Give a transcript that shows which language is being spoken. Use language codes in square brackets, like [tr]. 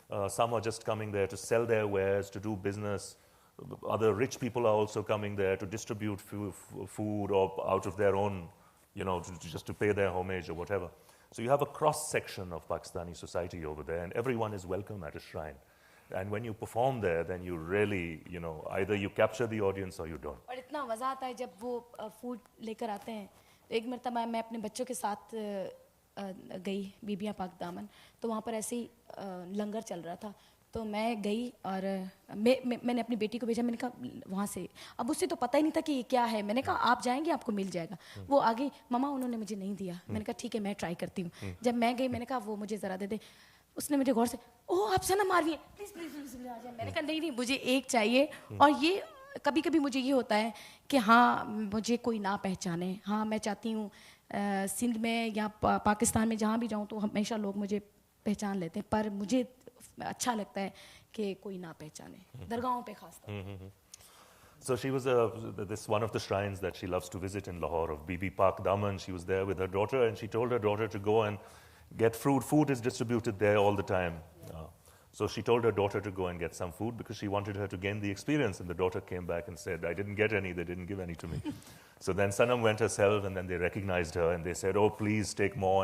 [en] Some are just coming there to sell their wares, to do business. Other rich people are also coming there to distribute food or out of their own, just to pay their homage or whatever. So you have a cross-section of Pakistani society over there, and everyone is welcome at a shrine. And when you perform there, then you really, either you capture the audience or you don't. [hi] और इतना मज़ा आता है जब वो food लेकर आते हैं. तो एक मरतबा मैं अपने बच्चों के साथ गई बीबियाँ पाक दामन, तो वहाँ पर ऐसे ही लंगर चल रहा था. तो मैं गई और मैंने अपनी बेटी को भेजा. मैंने कहा वहाँ से, अब उससे तो पता ही नहीं था कि ये क्या है. मैंने कहा आप जाएंगे, आपको मिल जाएगा. वो आ गई, ममा उन्होंने मुझे नहीं दिया. मैंने कहा ठीक है, मैं ट्राई करती हूँ. जब मैं गई, मैंने कहा वो मुझे ज़रा दे दे. उसने मुझे गौर से, ओह आप सना मारवी है, प्लीज़ प्लीज़ प्लीज़ आ जाए. मैंने कहा नहीं नहीं, मुझे एक चाहिए. और ये कभी कभी मुझे ये होता है कि हाँ मुझे कोई ना पहचाने. हाँ मैं चाहती हूँ सिंध में या पाकिस्तान में जहाँ भी जाऊँ तो हमेशा लोग मुझे पहचान लेते हैं, पर मुझे अच्छा लगता है कि कोई ना पहचाने, दरगाहों पे खास तौर पे. [en] So she was this one of the shrines that she loves to visit in Lahore of Bibi Pak Daman. She was there with her daughter, and she told her daughter to go and get fruit. Food is distributed there all the time. So she told her daughter to go and get some food because she wanted her to gain the experience. And the daughter came back and said, I didn't get any, they didn't give any to me. So then Sanam went herself, and then they recognized her and they said, oh, please take more.